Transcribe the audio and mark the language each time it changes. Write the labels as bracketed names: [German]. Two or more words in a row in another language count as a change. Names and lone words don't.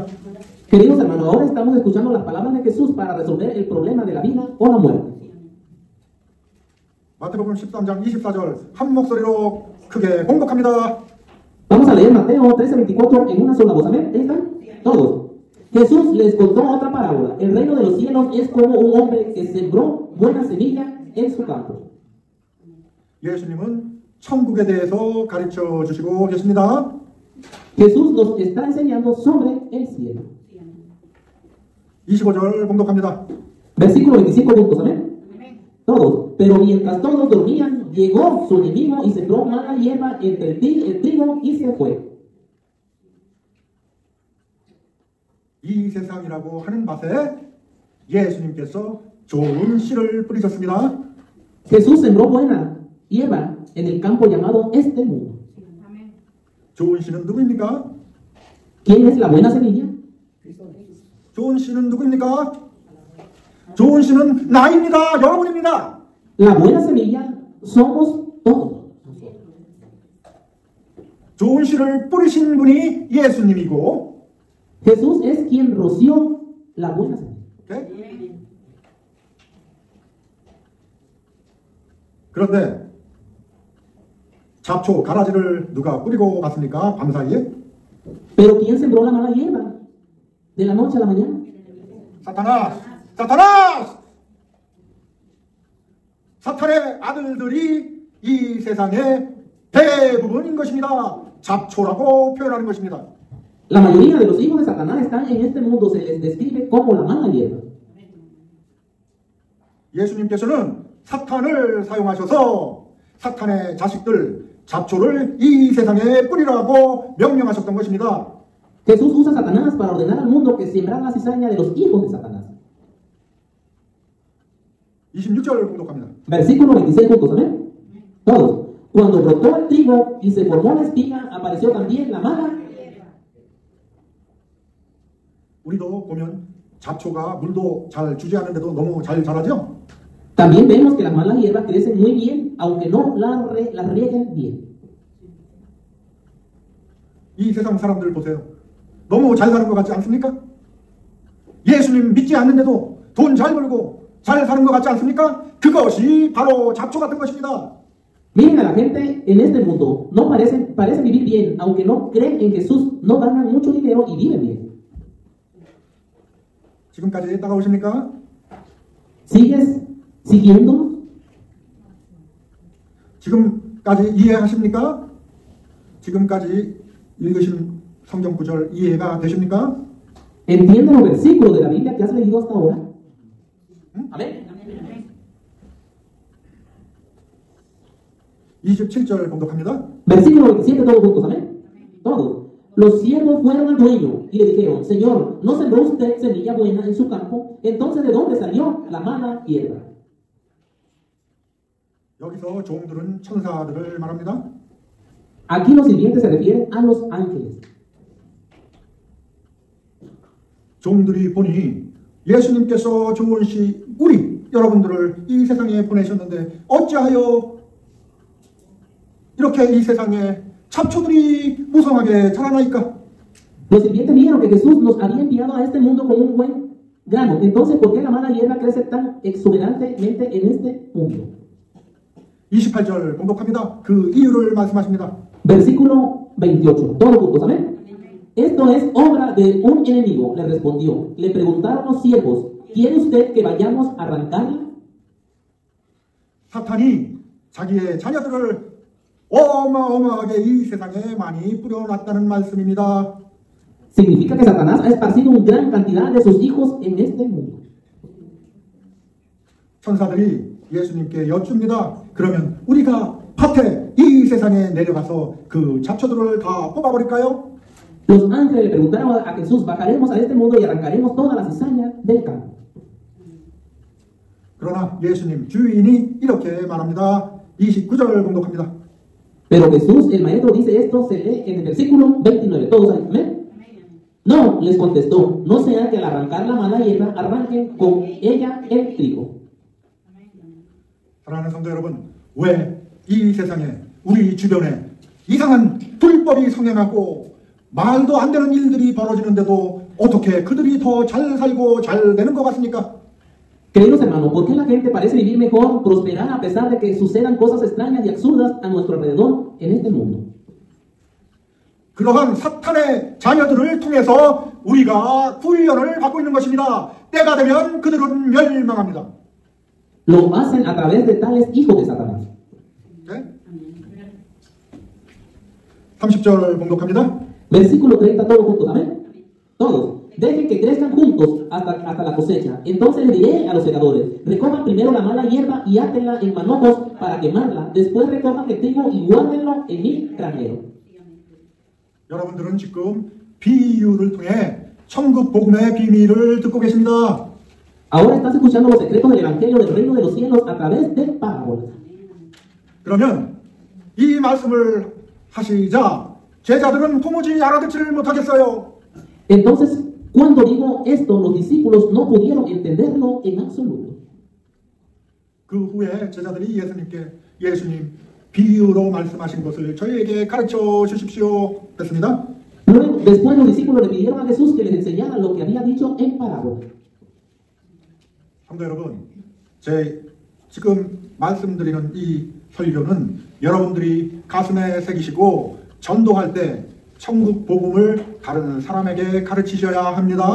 [Spanish] Queridos hermanos, ahora estamos escuchando las palabras de Jesús para resolver el problema de la vida o la muerte. [Korean] 마태복음 13장 24절 한 목소리로 크게 봉독합니다. [Spanish] Vamos a leer Mateo 13:24 en una sola voz. ¿Amén? ¿Ahí están? Todos. Jesús les contó otra parábola. El reino de los cielos es como un hombre que sembró buena semilla en su campo. [Korean] 예수님은 천국에 대해서 가르쳐 주시고 계십니다. [Spanish] Jesús nos está enseñando sobre el cielo. [Korean] 25절 봉독합니다. [Spanish] Versículo 25 juntos, ¿amén? Todos. Pero mientras todos dormían, llegó su enemigo y sembró mala hierba entre el trigo y se fue. [Korean] 이 세상이라고 하는 밭에 예수님께서 좋은 씨를 뿌리셨습니다. [Spanish] Jesús sembró buena hierba en el campo llamado este mundo. [Korean] 좋은 씨는 누구입니까? [Spanish] ¿Quién es la buena semilla? [Korean] 좋은 씨는 누구입니까? 좋은 씨는 나입니다. 여러분입니다. [Spanish] La buena semilla somos todos. [Korean] 좋은 씨를 뿌리신 분이 예수님이고 [Spanish] Jesús es quien roció la buena semilla. [Korean] 네? 그런데 잡초, 가라지를 누가 뿌리고 갔습니까? 밤 사이에? [Spanish] Pero ¿quién sembró la mala hierba? De la noche a la mañana. [Korean] 사타나스! 사탄의 아들들이 이 세상의 대부분인 것입니다. 잡초라고 표현하는 것입니다. [Spanish] La mayoría de los hijos de Satanás están en este mundo. Se les describe como la mala hierba. [Korean] 예수님께서는 사탄을 사용하셔서 사탄의 자식들, 잡초를 이 세상에 뿌리라고 명령하셨던 것입니다. [Spanish] Jesús usa a Satanás para ordenar al mundo que sembrar la cizaña de los hijos de Satanás. [Korean] 26절 공독합니다. [Spanish] Versículo 26 juntos, ¿amén? Todos. Cuando brotó el trigo y se formó la espiga, apareció también la mala. [Korean] 우리도 보면 잡초가 물도 잘 주지 않는데도 너무 잘 자라죠? [Spanish] También vemos que las malas hierbas crecen muy bien, aunque no las rieguen bien. [Korean] 이 세상 사람들 보세요. 너무 잘 사는 것 같지 않습니까? 예수님 믿지 않는데도 돈 잘 벌고 잘 사는 것 같지 않습니까? 그것이 바로 잡초 같은 것입니다. [Spanish] Miren a la gente en este mundo, no parecen vivir bien, aunque no creen en Jesús, no ganan mucho dinero y viven bien. [Korean] 지금까지 따라오십니까? [Spanish] ¿Sigues siguiéndonos? [Korean] 지금까지 이해하십니까? 지금까지 읽으신 성경 구절 이해가 되십니까? [Spanish] ¿Entienden los versículos de la Biblia que has leído hasta ahora? Amén. [Korean] 27절 봉독합니다. [Spanish] Versículo 27, todos juntos, amén. Todos. Los siervos fueron al dueño y le dijeron, Señor, ¿no sembró usted semilla buena en su campo? Entonces, ¿de dónde salió la mala hierba? [Korean] 여기서 종들은 천사들을 말합니다. [Spanish] Aquí los sirvientes se refieren a los ángeles. [Korean] 종들이 보니 예수님께서 좋은 시 우리 여러분들을 이 세상에 보내셨는데 어찌하여 이렇게 이 세상에 잡초들이 무성하게 자라나이까? [Spanish] Los sirvientes vieron que Jesús nos había enviado a este mundo con un buen grano. Entonces, ¿por qué la mala hierba crece tan exuberantemente en este mundo? [Korean] 28절 봉독합니다. 그 이유를 말씀하십니다. [Spanish] Versículo 28, todos juntos, amén. Esto es obra de un enemigo, le respondió. Le preguntaron los siervos, ¿quiere usted que vayamos a arrancarla? [Korean] 사탄이 자기의 자녀들을 어마어마하게 이 세상에 많이 뿌려놨다는 말씀입니다. [Spanish] Significa que Satanás ha esparcido una gran cantidad de sus hijos en este mundo. [Korean] 천사들이 예수님께 여쭙니다. 그러면 우리가 밭에 이 세상에 내려가서 그 잡초들을 다 뽑아버릴까요? [Spanish] Los ángeles le preguntaron a Jesús, bajaremos a este mundo y arrancaremos toda la cizaña del campo. [Korean] 그러나 예수님 주인이 이렇게 말합니다. 29절을 봉독합니다. [Spanish] Pero Jesús, el maestro, dice esto, se lee en el versículo 29. Todos ahí, amén. No, les contestó, no sea que al arrancar la mala hierba arranquen con ella el trigo. [Korean] 사랑하는 성도 여러분, 왜 이 세상에 우리 주변에 이상한 불법이 성행하고 말도 안 되는 일들이 벌어지는데도 어떻게 그들이 더 잘 살고 잘 되는 것 같습니까? [Spanish] Queridos hermanos, ¿por qué la gente parece vivir mejor, prosperar a pesar de que sucedan cosas extrañas y absurdas a nuestro alrededor en este mundo? [Korean] 그러한 사탄의 자녀들을 통해서 우리가 훈련을 받고 있는 것입니다. 때가 되면 그들은 멸망합니다. [Spanish] Lo hacen a través de tales hijos de Satanás. [Korean] 네? 30절 봉독합니다. [Spanish] Versículo 30, todos juntos, amén. Todos. Dejen que crezcan juntos hasta la cosecha. Entonces les diré a los segadores, recojan primero la mala hierba y átenla en manojos para quemarla. Después recojan el trigo y guárdenlo en mi granero. [Korean] 여러분들은 지금 비유를 통해 천국 복음의 비밀을 듣고 계십니다. [Spanish] Ahora estás escuchando los secretos del evangelio del reino de los cielos a través de parábolas. [Korean] 그러면 이 말씀을 하시자 제자들은 도무지 알아듣지를 못하겠어요. [Spanish] Entonces, cuando digo esto, los discípulos no pudieron entenderlo en absoluto. [Korean] 그 후에 제자들이 예수님 비유로 말씀하신 것을 저희에게 가르쳐 주십시오 했습니다. [Spanish] Luego, después los discípulos le pidieron a Jesús que les enseñara lo que había dicho en parábola. [Korean] 성도 여러분, 제 지금 말씀드리는 이 설교는 여러분들이 가슴에 새기시고 전도할 때 천국 복음을 다른 사람에게 가르치셔야 합니다.